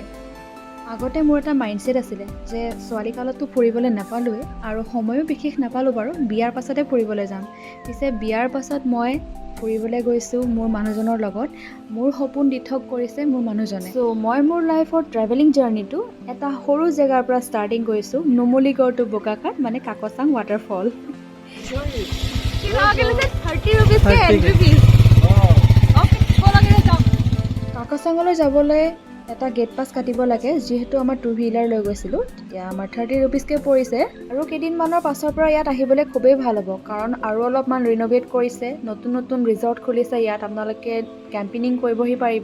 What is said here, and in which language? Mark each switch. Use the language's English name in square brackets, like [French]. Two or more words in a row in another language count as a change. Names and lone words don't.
[Assamese] আগতে মোৰ এটা মাইণ্ডছেট আছিলে যে ছোৱালীকালততো ফুৰিবলৈ নাপালোৱেই আৰু সময়ো বিশেষ নাপালোঁ বাৰু, বিয়াৰ পাছতে ফুৰিবলৈ যাম। পিছে বিয়াৰ পাছত মই ফুৰিবলৈ গৈছোঁ মোৰ মানুহজনৰ লগত। মোৰ সপোন দিঠক কৰিছে মোৰ মানুহজনে। চ' মই মোৰ লাইফৰ [English] traveling journey [Assamese] এটা সৰু জেগাৰ পৰা ষ্টাৰ্টিং কৰিছোঁ, নুমলীগড় টু বোকাখাট মানে কাকচাং waterfall. [Hindi] 30 rupees के [English] entry fees. [Hindi] ओके, बोला जाओ। [Assamese] কাকচাঙলৈ যাবলৈ এটা গেট পাছ কাটিব লাগে। যিহেতু আমাৰ 2 হুইলাৰ লৈ গৈছিলোঁ তেতিয়া আমাৰ 30 rupeesকৈ পৰিছে আৰু কেইদিনমানৰ পাছৰ পৰা ইয়াত আহিবলৈ খুবেই ভাল হ'ব কাৰণ আৰু অলপমান ৰিন'ভেট কৰিছে, নতুন নতুন ৰিজৰ্ট খুলিছে ইয়াত, আপোনালোকে কেম্পিনিং কৰিবহি পাৰিব।